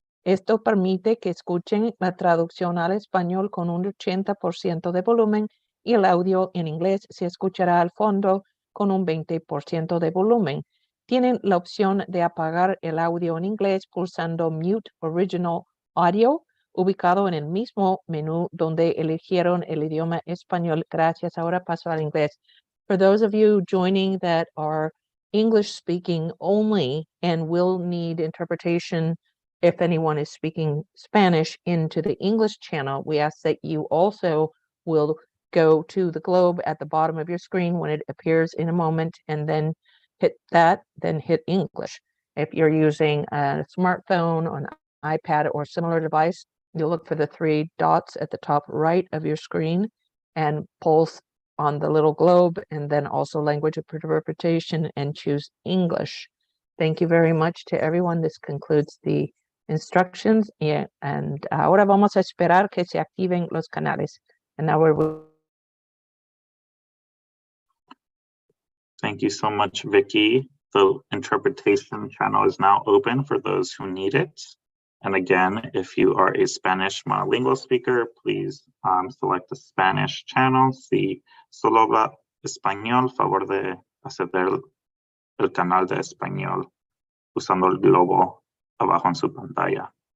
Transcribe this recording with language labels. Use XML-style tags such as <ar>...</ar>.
<es>Esto permite que escuchen la traducción al español con un 80% de volumen y el audio en inglés se escuchará al fondo con un 20% de volumen. Tienen la opción de apagar el audio en inglés pulsando Mute Original Audio, ubicado en el mismo menú donde eligieron el idioma español. Gracias. Ahora paso al inglés.</es> <en>For those of you joining that are English speaking only and will need interpretation if anyone is speaking Spanish into the English channel, we ask that you also will go to the globe at the bottom of your screen when it appears in a moment and then hit that, then hit English. If you're using a smartphone or an iPad or similar device, you'll look for the 3 dots at the top right of your screen and pulse on the little globe and then also language interpretation and choose English. Thank you very much to everyone. This concludes the instructions and</en> <es>ahora vamos a esperar que se activen los canales.</es> <en>And now we're Thank you so much, Vicky. The interpretation channel is now open for those who need it. And again, if you are a Spanish monolingual speaker, please select the Spanish channel.</en> <es>Si solo habla español, favor de acceder el canal de español usando el globo abajo en su pantalla.</es>